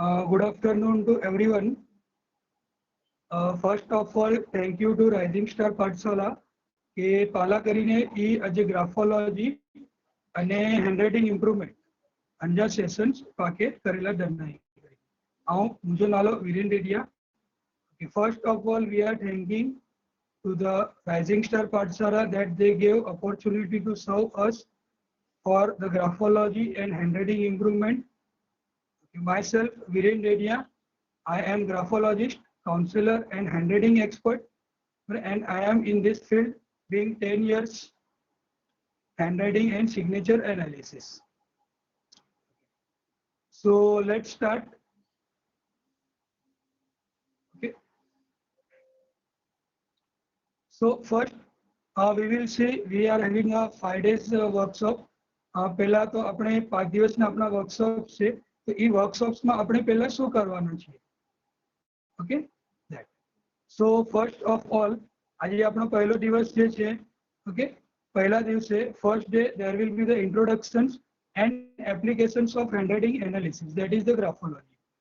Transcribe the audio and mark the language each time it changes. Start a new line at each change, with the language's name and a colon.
English: Good afternoon to everyone. First of all, thank you to Rising Star Pathshala
Kachhi: કે પાલા કરીને ઈ આજે ગ્રાફોલોજી અને હેન્ડરાઇટિંગ ઇમ્પ્રુવમેન્ટ અંજા સેશન્સ પાકે કરેલા દરનાઈ આઉં મુજો નાલો વિરેન રેડિયા.
English: First of all, we are thanking to the Rising Star Pathshala that they gave opportunity to serve us for the graphology and handwriting improvement. Myself, Viren Redia, I am graphologist, counselor and handwriting expert, and I am in this field being 10 years handwriting and signature analysis. So let's start. Okay. So first, we will see we are having a 5 days workshop.
Gujarati: પહેલા તો આપણે 5 દિવસના આપણા workshop છે, તો એ વર્કશોપ્સમાં આપણે પહેલા શું કરવાનું છે?
English: Okay, that. So first of all,
Gujarati: આજે આપણો પહેલો દિવસ જે છે,
English: okay,
Gujarati: પહેલા દિવસે
English: First day there will be the introductions and applications of handwriting analysis, that is the graphology.